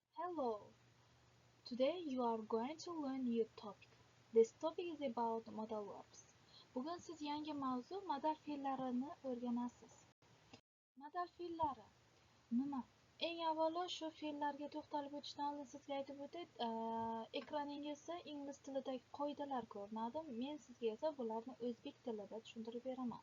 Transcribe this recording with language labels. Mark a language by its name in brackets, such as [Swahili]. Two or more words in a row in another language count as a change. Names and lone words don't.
[English] Hello! Today you are going to learn new topic. This topic is about modal verbs. [Uzbek] Bugun siz yangi mavzu modal fe'llarini o'rganasiz. Modal fe'llari nima? Eng avvalo shu fe'llarga to'xtalib o'tishdan oldin sizga aytib o'tay, ekraningizda ingliz tilidagi qoidalar ko'rinadi. Men sizga esa bularni o'zbek tilida tushuntirib beraman.